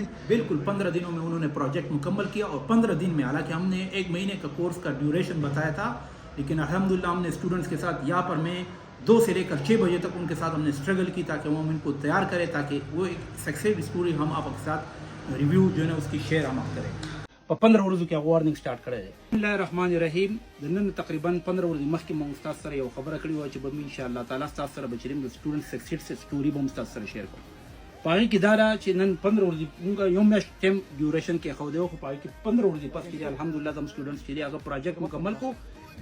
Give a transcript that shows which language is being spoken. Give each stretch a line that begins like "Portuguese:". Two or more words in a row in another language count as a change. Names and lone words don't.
Urdu: بالکل 15 دنوں میں انہوں نے پروجیکٹ مکمل کیا، اور 15 دن میں، حالانکہ ہم نے 1 مہینے کا کورس کا ڈیوریشن بتایا تھا، لیکن الحمدللہ ہم نے اسٹوڈنٹس کے ساتھ یہاں پر میں 2 سے لے کر 6 بجے تک ان کے ساتھ ہم نے اسٹرگل کی تاکہ وہ ہم ان کو تیار کرے، تاکہ وہ ایک
English: success story
Urdu: ہم آپ کے ساتھ ریویو جو ہے نا اس کی شیئر ہم آپ کریں.
Pashto: په 15 ورځو کې
English: warning start
Pashto: کړی دی.
Arabic: بسم الله الرحمن الرحیم.
Pashto: د نن تقریبا 15 ورځې مخکې موږ تاسو سره یو خبره کړې وه چې به
Arabic: ان شاء الله تعالی
Pashto: تاسو سره به چې د
English: student success story
Pashto: به هم تاسو سره شیر کوم. په هغې کې دا ده چې نن 15 ورځې موږ یو میاشت
English: time duration
Pashto: کې ایښودی و، خو په هغې کې 15 ورځې پس کې الحمدلله زموږ سټوډنټس چې دی هغه پروجیکټ مکمل کړو.